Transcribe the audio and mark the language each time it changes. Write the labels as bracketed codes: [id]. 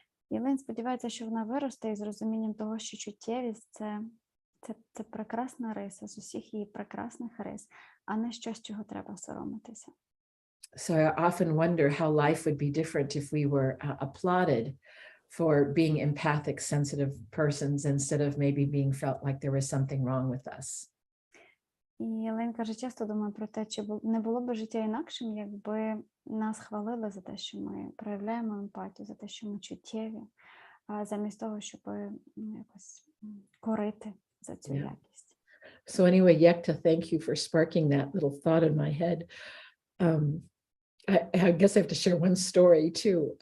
[uk] Елен сподівається, що вона виросте із розумінням того, що чуттєвість – це прекрасна риса з усіх її прекрасних рис, а не щось, чого треба соромитися. [en] So I often wonder how life would be different if we were applauded for being empathic, sensitive persons instead of maybe being felt like there was something wrong with us. [uk] І Елен каже, часто думаю про те, чи не було б життя інакшим, якби нас хвалили за те, що ми проявляємо емпатію, за те, що ми чуттєві, замість того, щоб якось корити за цю якість. [en] So anyway, Yekta, thank you for sparking that little thought in my head. I guess I have to share one story too.